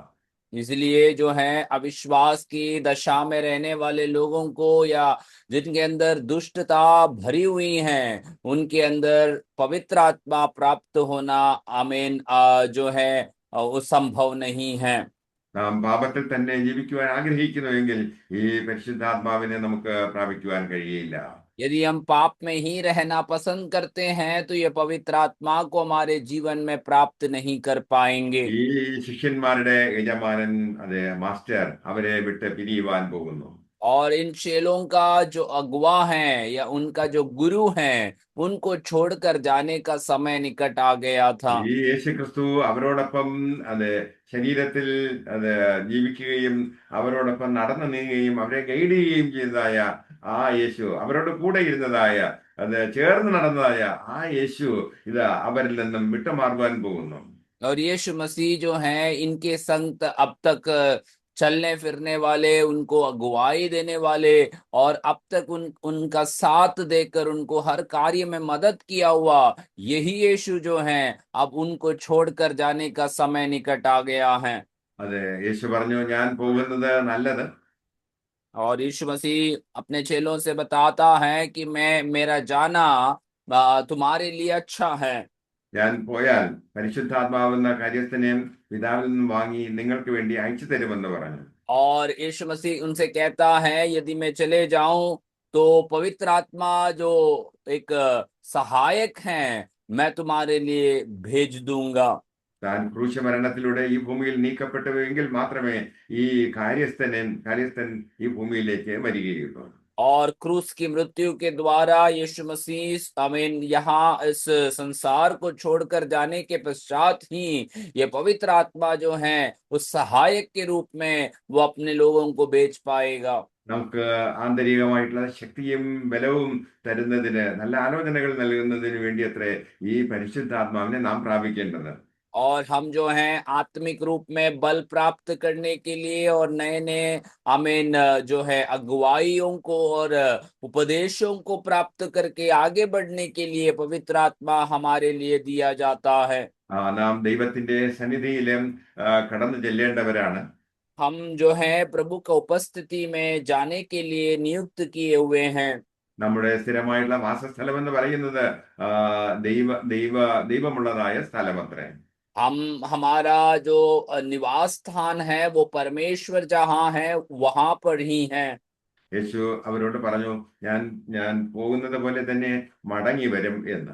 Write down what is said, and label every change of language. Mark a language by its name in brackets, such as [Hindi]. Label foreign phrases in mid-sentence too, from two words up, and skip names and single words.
[Hindi] इसलिए जो है अविश्वास की दशा में रहने वाले लोगों को या जिनके अंदर दुष्टता भरी हुई है उनके अंदर पवित्र आत्मा प्राप्त होना आमीन जो है वो संभव नहीं है। [Malayalam] നാം പാപത്തിൽ തന്നെ ജീവിക്കുവാൻ ആഗ്രഹിക്കുന്നുവെങ്കിൽ ഈ പരിശുദ്ധാത്മാവിനെ നമുക്ക് പ്രാപിക്കുവാൻ കഴിയില്ല. [Hindi] यदि हम पाप में ही रहना पसंद करते हैं तो ये पवित्र आत्मा को हमारे जीवन में प्राप्त नहीं कर पाएंगे। [Malayalam] ഈ ശിഷ്യന്മാരുടെ യജമാനൻ, അതെ, മാസ്റ്റർ, അവരെ വിട്ട് പിരിയുവാൻ പോകുന്നു. [Hindi] और इन चेलों का जो अगुवा है या उनका जो गुरु है उनको छोड़कर जाने का समय निकट आ गया था। [Malayalam] ഈ യേശുക്രിസ്തു അവരോടൊപ്പം, അത്, ശരീരത്തിൽ അത് ജീവിക്കുകയും അവരോടൊപ്പം നടന്നു നീങ്ങുകയും അവരെ ഗൈഡ് ചെയ്യുകയും ചെയ്തതായ ആ യേശു, അവരോട് കൂടെ ഇരുന്നതായ, അത് ചേർന്ന് നടന്നതായ ആ യേശു ഇത് അവരിൽ നിന്നും വിട്ടുമാറുവാൻ പോകുന്നു. [Hindi] और यीशु मसीह जो है इनके संग अब तक चलने फिरने वाले, उनको अगुवाई देने वाले और अब तक उनका साथ देकर उनको हर कार्य में मदद किया हुआ यही यीशु जो है अब उनको छोड़कर जाने का समय निकट आ गया है। [Malayalam] അതെ, യേശു പറഞ്ഞു, ഞാൻ പോകുന്നത് നല്ലത്. [Hindi] और यीशु मसीह अपने चेलों से बताता है कि मेरा जाना तुम्हारे लिए अच्छा है। [Malayalam] ഞാൻ പോയാൽ പരിശുദ്ധാത്മാവെന്ന കാര്യസ്ഥനെയും പിതാവിൽ നിന്നും വാങ്ങി നിങ്ങൾക്ക് വേണ്ടി അയച്ചു തരുമെന്ന് പറഞ്ഞു. [Hindi] और यीशु मसीह उनसे कहता है यदि मैं चले जाऊं तो पवित्र आत्मा जो एक सहायक है मैं तुम्हारे लिए भेज दूंगा। [Malayalam] താൻ ക്രൂശമരണത്തിലൂടെ ഈ ഭൂമിയിൽ നീക്കപ്പെട്ടുവെങ്കിൽ മാത്രമേ ഈ കാര്യസ്ഥൻ ഈ ഭൂമിയിലേക്ക് വരികയുള്ളൂ. [Hindi] और क्रूस की मृत्यु के द्वारा यीशु मसीह आमीन यहाँ इस संसार को छोड़कर जाने के पश्चात ही ये पवित्र आत्मा जो है उस सहायक के रूप में वो अपने लोगों को भेज पाएगा। [Malayalam] നമുക്ക് ആന്തരികമായിട്ടുള്ള ശക്തിയും ബലവും തരുന്നതിന്, നല്ല ആലോചനകൾ നൽകുന്നതിന് വേണ്ടി അത്രേ ഈ പരിശുദ്ധാത്മാവിനെ നാം പ്രാപിക്കേണ്ടത്. [Hindi] और हम जो हैं आत्मिक रूप में बल प्राप्त करने के लिए और नए नए आमीन जो है अगुवाइयों को और उपदेशों को प्राप्त करके आगे बढ़ने के लिए पवित्र आत्मा हमारे लिए दिया जाता है। [Malayalam] നാം ദൈവത്തിന്റെ സന്നിധിയിലും കടന്നു ചെല്ലേണ്ടവരാണ്. [Hindi] हम जो है प्रभु का उपस्थिति में जाने के लिए नियुक्त किए हुए हैं। [Malayalam] നമ്മുടെ സ്ഥിരമായിട്ടുള്ള വാസസ്ഥലം എന്ന് പറയുന്നത് ദൈവമുള്ളതായ സ്ഥലമത്രേ. [Hindi] हमारा जो निवास स्थान है वो परमेश्वर जहाँ है वहां पर ही है। [Malayalam] യേശു അവരോട് പറഞ്ഞു, ഞാൻ ഞാൻ പോകുന്നത് പോലെ തന്നെ മടങ്ങി വരും എന്ന്.